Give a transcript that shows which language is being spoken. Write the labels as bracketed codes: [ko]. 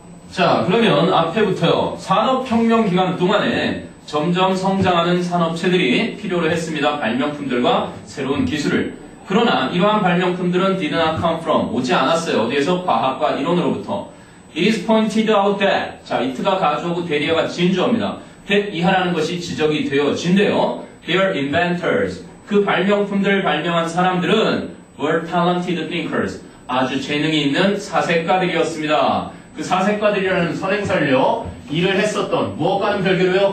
[ko] 자, 그러면 앞에부터요. 산업혁명 기간 동안에 점점 성장하는 산업체들이 필요로 했습니다. 발명품들과 새로운 기술을. 그러나 이러한 발명품들은 [en] did not come from, [ko] 오지 않았어요. 어디에서? 과학과 이론으로부터. [en] It is pointed out that, [ko] 자, it가 가주어고 대리어가 진주어입니다. that 이하라는 것이 지적이 되어진대요. [en] Their inventors, [ko] 그 발명품들을 발명한 사람들은 [en] were talented thinkers, [ko] 아주 재능이 있는 사색가들이었습니다. 그 사색가들이라는 선행사를요, 일을 했었던, 무엇과는 별개로요?